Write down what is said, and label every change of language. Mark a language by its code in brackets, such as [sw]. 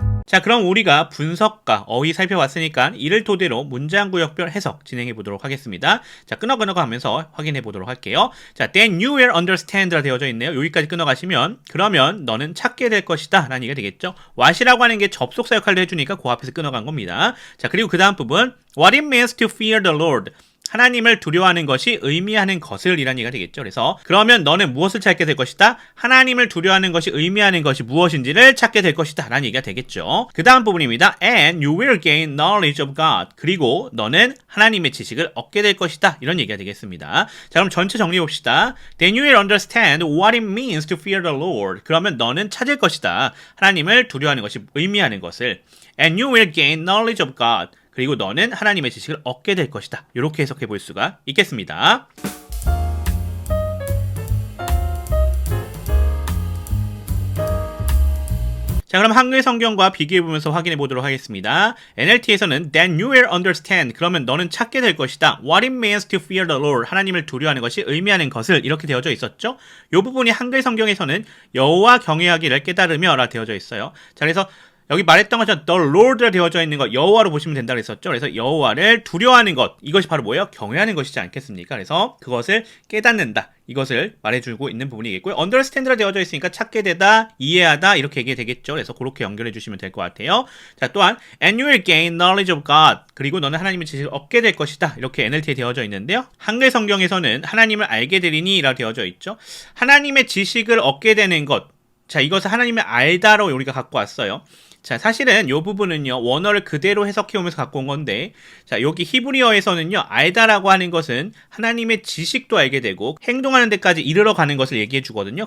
[ko] 자, 그럼 우리가 분석과 어휘 살펴봤으니까 이를 토대로 문장구역별 해석 진행해 보도록 하겠습니다. 자, 끊어가 하면서 확인해 보도록 할게요. 자, [en] then you will understand [ko] 라 되어져 있네요. 여기까지 끊어가시면 그러면 너는 찾게 될 것이다 라는 얘기가 되겠죠. what이라고 하는 게 접속사 역할을 해주니까 그 앞에서 끊어간 겁니다. 자, 그리고 그 다음 부분 [en] what it means to fear the Lord. [ko] 하나님을 두려워하는 것이 의미하는 것을 이란 얘기가 되겠죠. 그래서 그러면 너는 무엇을 찾게 될 것이다? 하나님을 두려워하는 것이 의미하는 것이 무엇인지를 찾게 될 것이다 라는 얘기가 되겠죠. 그 다음 부분입니다. [en] And you will gain knowledge of God. [ko] 그리고 너는 하나님의 지식을 얻게 될 것이다. 이런 얘기가 되겠습니다. 자, 그럼 전체 정리해 봅시다. [en] Then you will understand what it means to fear the Lord. [ko] 그러면 너는 찾을 것이다. 하나님을 두려워하는 것이 의미하는 것을. [en] And you will gain knowledge of God. [ko] 그리고 너는 하나님의 지식을 얻게 될 것이다. 이렇게 해석해 볼 수가 있겠습니다. 자, 그럼 한글 성경과 비교해 보면서 확인해 보도록 하겠습니다. NLT에서는 [en] then you will understand. [ko] 그러면 너는 찾게 될 것이다. [en] What it means to fear the Lord. [ko] 하나님을 두려워하는 것이 의미하는 것을 이렇게 되어져 있었죠. 이 부분이 한글 성경에서는 여호와 경외하기를 깨달으며라 되어져 있어요. 자, 그래서 여기 말했던 것처럼 [en] the Lord [ko] 라 되어져 있는 것 여호와로 보시면 된다고 했었죠. 그래서 여호와를 두려워하는 것 이것이 바로 뭐예요? 경외하는 것이지 않겠습니까? 그래서 그것을 깨닫는다. 이것을 말해주고 있는 부분이겠고요. understand라 되어져 있으니까 찾게 되다, 이해하다 이렇게 얘기 되겠죠. 그래서 그렇게 연결해 주시면 될 것 같아요. 자, 또한 [en] and you will gain knowledge of God. [ko] 그리고 너는 하나님의 지식을 얻게 될 것이다. 이렇게 NLT에 되어져 있는데요. 한글 성경에서는 하나님을 알게 되리니 라고 되어져 있죠. 하나님의 지식을 얻게 되는 것. 자, 이것을 하나님을 알다로 우리가 갖고 왔어요. 자, 사실은 이 부분은요, 원어를 그대로 해석해 오면서 갖고 온 건데, 자, 여기 히브리어에서는요, 알다라고 하는 것은 하나님의 지식도 알게 되고, 행동하는 데까지 이르러 가는 것을 얘기해 주거든요.